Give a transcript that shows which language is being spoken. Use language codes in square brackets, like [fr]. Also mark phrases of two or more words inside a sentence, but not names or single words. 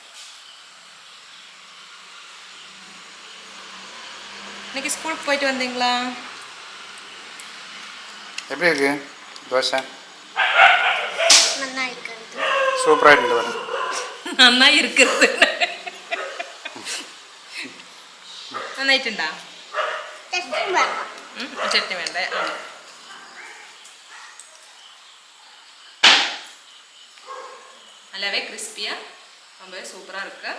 [ta] இன்னைக்கு ஸ்கூலுக்கு போயிட்டு வந்தீங்களா? எப்படி இருக்கு தோசை? சூப்பராக இருந்து வரேன். நன்னா இருக்கிறது. [ml] നന്നായിട്ടുണ്ടാ? ചട്നി വേണ്ടേ? [ta] நல்லாவே கிறிஸ்பியாக ரொம்பவே சூப்பராக இருக்குது.